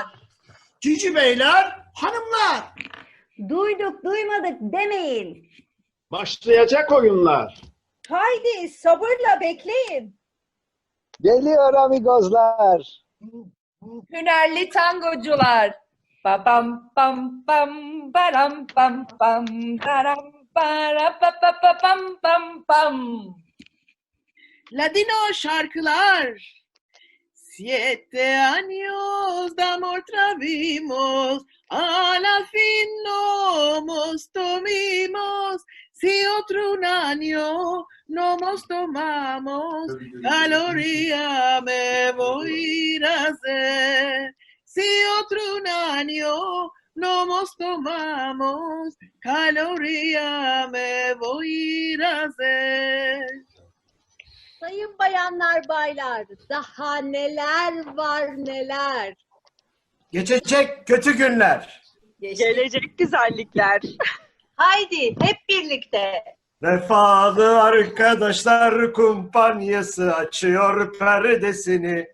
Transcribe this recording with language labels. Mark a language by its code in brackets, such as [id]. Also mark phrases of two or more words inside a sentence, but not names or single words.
[tr] Cici beyler, hanımlar. Duyduk duymadık demeyin. Başlayacak oyunlar. Haydi sabırla bekleyin. Geliyor amigoslar. Hünerli tangocular. Babam bam bam baram bam bam baram bara ba ba ba bam bam bam. Ladino şarkılar. [lad] Siete años de amor travimos, a la fin no nos tomimos, si otro un año no nos tomamos, caloría me voy a ir a hacer. Si otro un año no nos tomamos, caloría me voy a ir a hacer. [tr] Sayın bayanlar, baylar, daha neler var neler. Geçecek kötü günler. Gelecek güzellikler. Haydi hep birlikte. Vefalı arkadaşlar kumpanyası açıyor perdesini.